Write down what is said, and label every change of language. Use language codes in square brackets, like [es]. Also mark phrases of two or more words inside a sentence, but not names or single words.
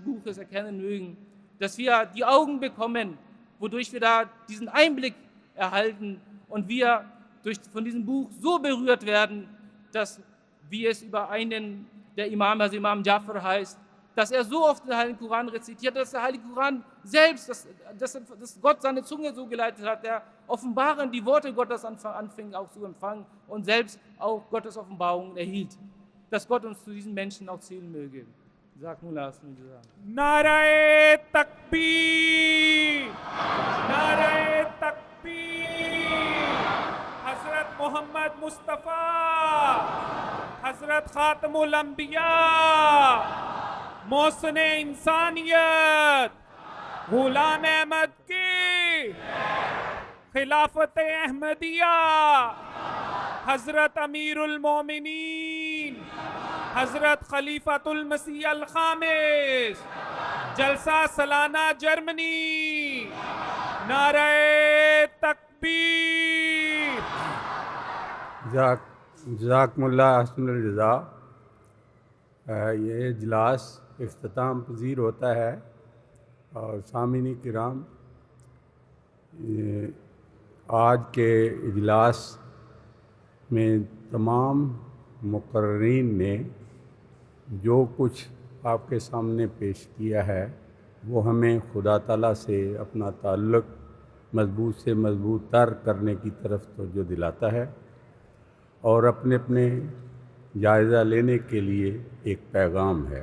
[de] Buches erkennen mögen, dass wir die Augen bekommen, wodurch wir da diesen Einblick erhalten und wir von diesem Buch so berührt werden, dass, wie es über einen der Imam, also Imam Jafar heißt, dass er so oft den Heiligen Koran rezitiert, dass der Heilige Koran selbst, dass Gott seine Zunge so geleitet hat, der offenbaren die Worte Gottes anfing auch zu empfangen und selbst auch Gottes Offenbarungen erhielt. Dass Gott uns zu diesen Menschen auch zählen möge. [ur] نعرۂ تکبیر! نعرۂ تکبیر! حضرت محمد مصطفیٰ! حضرت خاتم الانبیاء! محسنِ انسانیت! غلام احمد کی! خلافتِ احمدیہ! حضرت امیر المومنین! حضرت خلیفۃ المسیح الخامس، جلسہ سالانہ جرمنی، نعرۂ تکبیر. جزاکم اللہ حسن الجزاء. یہ اجلاس اختتام پذیر ہوتا ہے اور سامعین کرام، آج کے اجلاس میں تمام مقررین نے جو کچھ آپ کے سامنے پیش کیا ہے وہ ہمیں خدا تعالیٰ سے اپنا تعلق مضبوط سے مضبوط تر کرنے کی طرف توجہ دلاتا ہے اور اپنے اپنے جائزہ لینے کے لیے ایک پیغام ہے.